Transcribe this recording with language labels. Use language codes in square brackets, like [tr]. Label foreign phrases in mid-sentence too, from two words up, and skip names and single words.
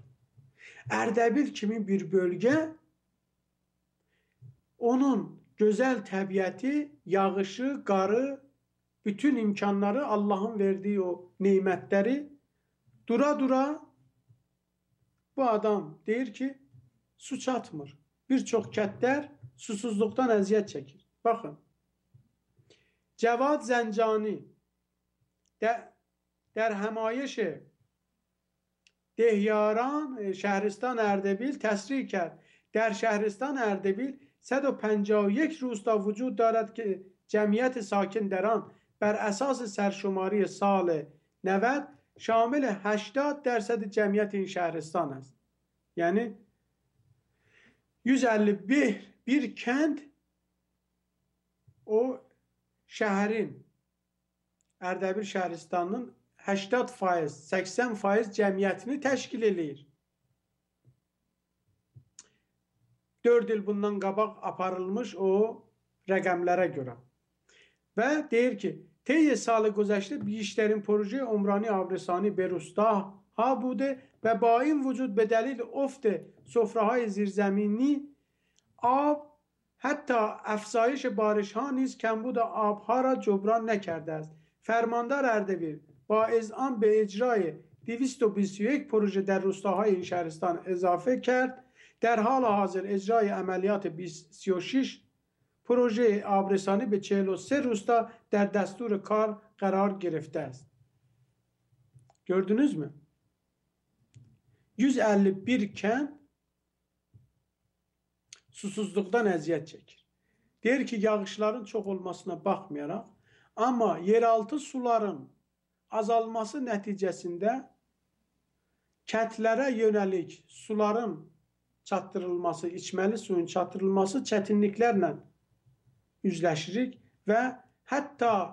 [az] Ərdəbil kimi bir bölgə, onun gözəl təbiəti, yağışı, qarı, bütün imkanları, Allahın verdiği o neymətləri dura bu adam deyir ki, su çatmır. Bir çox kəndlər susuzluqdan əziyyət çəkir. [fa] Baxın, Cəvad Zəncani در همایش دهیاران شهرستان اردبیل تصریح کرد در شهرستان اردبیل 151 روستا وجود دارد که جمعیت ساکن در آن بر اساس سرشماری سال 90 شامل 80% جمعیت این شهرستان است. [az] Yani 151 kent o şehrin, Erdebil şəhristanının 80%, 80% cəmiyyətini təşkil eləyir. 4 il bundan qabaq aparılmış o rəqəmlərə görə. Və deyir ki, [fa] طی سال گذشته بیشترین پروژه عمرانی آبرسانی به روستاها بوده و با این وجود به دلیل افت سفره‌های زیرزمینی آب حتی افزایش بارش ها نیز کمبود آبها را جبران نکرده است. فرماندار اردبیل با اذعان به اجرای 221 پروژه در روستاهای این شهرستان اضافه کرد. در حال حاضر اجرای عملیات 36 پروژه آبرسانی به 43 روستا در دستور کار قرار گرفته است. [az] Gördünüz mü? 151 kent susuzluqdan əziyyət çəkir. Deyir ki, yağışların çox olmasına baxmayaraq, amma yeraltı suların azalması nəticəsində kəndlərə yönəlik suların çatdırılması, içməli suyun çatdırılması çətinliklərlə üzləşirik və hətta